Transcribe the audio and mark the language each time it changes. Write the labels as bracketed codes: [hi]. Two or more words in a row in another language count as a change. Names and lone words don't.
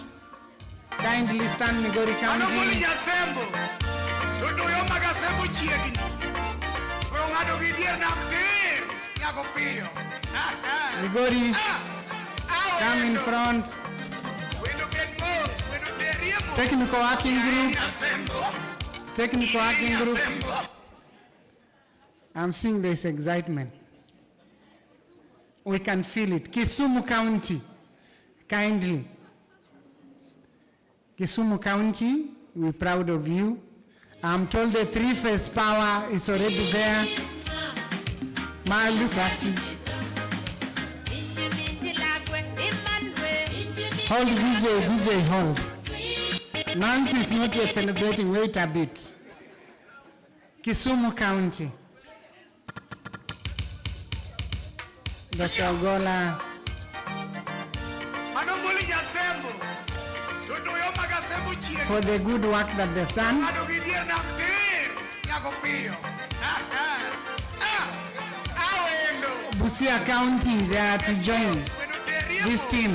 [en] Kindly stand, Migori County. Migori, come in front. Technical working group. Technical working group. I'm seeing this excitement. We can feel it. Kisumu County, kindly. Kisumu County, we're proud of you. I'm told the three-phase power is already there. [sw] Mali safi. [en] Hold DJ, hold. Nancy is not yet celebrating, wait a bit. Kisumu County. Dr. Ogola. For the good work that they've done. Busia County, they are to join this team.